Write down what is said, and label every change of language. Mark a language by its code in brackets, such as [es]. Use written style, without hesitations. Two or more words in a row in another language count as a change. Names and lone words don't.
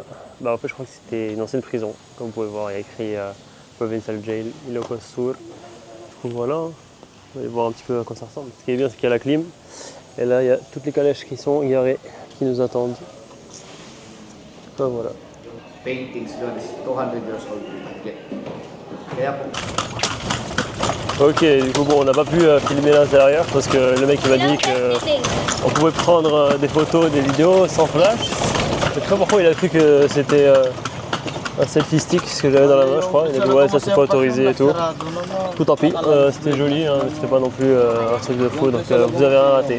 [fr] Bah en fait je crois que c'était une ancienne prison, comme vous pouvez voir, il y a écrit Provincial Jail Ilocos Sur. Du coup voilà, on va aller voir un petit peu à quoi ça ressemble. Ce qui est bien c'est qu'il y a la clim, et là il y a toutes les calèches qui sont garées, qui nous attendent. Enfin, voilà. [en] Paintings doon is 200 years old. [tl] Kaya po, [fr] Ok, du coup bon on n'a pas pu filmer l'intérieur parce que le mec il m'a dit qu'on pouvait prendre des photos, des vidéos sans flash. Je sais pas pourquoi il a cru que c'était un selfie stick, ce que j'avais dans la main, je crois. Il a dit ouais, ça c'est pas autorisé et tout. Tout tant pis, c'était joli, hein, c'était pas non plus un truc de fou, donc vous avez rien raté.